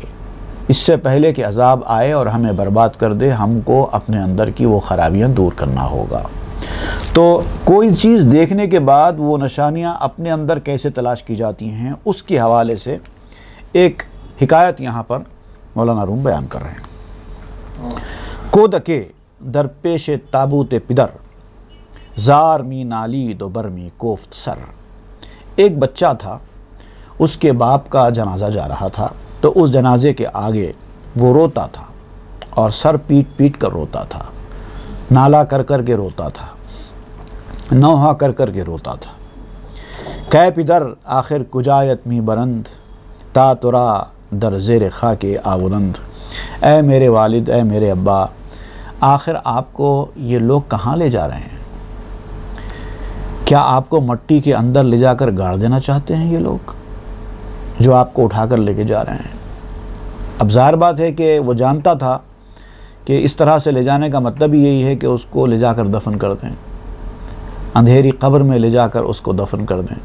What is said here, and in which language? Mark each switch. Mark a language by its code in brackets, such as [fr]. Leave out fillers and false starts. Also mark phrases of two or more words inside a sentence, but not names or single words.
[ur] اس سے پہلے کہ عذاب آئے اور ہمیں برباد کر دے، ہم کو اپنے اندر کی وہ خرابیاں دور کرنا ہوگا۔ تو کوئی چیز دیکھنے کے بعد وہ نشانیاں اپنے اندر کیسے تلاش کی جاتی ہیں، اس کے حوالے سے ایک حکایت یہاں پر مولانا روم بیان کر رہے ہیں۔ [fa] کودکے در پیش تابوت پدر، زار می نالید و بر می کوفت سر۔ [ur] ایک بچہ تھا، اس کے باپ کا جنازہ جا رہا تھا، تو اس جنازے کے آگے وہ روتا تھا اور سر پیٹ پیٹ کر روتا تھا، نالا کر کر کے روتا تھا، نوحہ کر کر کے روتا تھا۔ [fa] کہ پدر آخر کجایت می برند، تا ترا در زیر خاک آبلند۔ [ur] اے میرے والد، اے میرے ابا، آخر آپ کو یہ لوگ کہاں لے جا رہے ہیں؟ کیا آپ کو مٹی کے اندر لے جا کر گاڑ دینا چاہتے ہیں یہ لوگ جو آپ کو اٹھا کر لے کے جا رہے ہیں؟ اب ظاہر بات ہے کہ وہ جانتا تھا کہ اس طرح سے لے جانے کا مطلب ہی یہی ہے کہ اس کو لے جا کر دفن کر دیں، اندھیری قبر میں لے جا کر اس کو دفن کر دیں۔